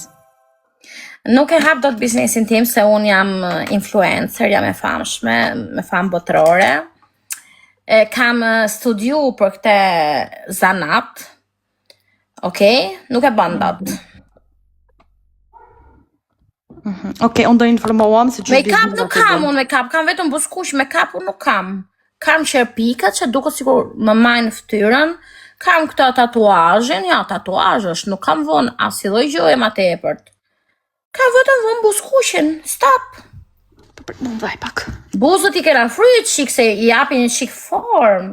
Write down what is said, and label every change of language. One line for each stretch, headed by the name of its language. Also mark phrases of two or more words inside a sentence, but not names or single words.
Albanian: Nuk e hap dot biznesin tim se un jam influencer, jam e famshme, me famë botërore. Kam studiu për këtë zanat. Okej, nuk e bën dot. Okej, unë do informohem se Make-up nuk kam unë, make-up kam vetëm buskuq, make-up unë nuk kam. Kam qerpikat që duket sikur më majnë fytyrën. Kam këto tatuazhin, ja, tatuazh është, nuk kam vënë asnjë gjë më tepërt. Kam vetëm vënë buskuqin, stop. Mund vaj pak. Buzët I kena fryt shik se I japin një shik form.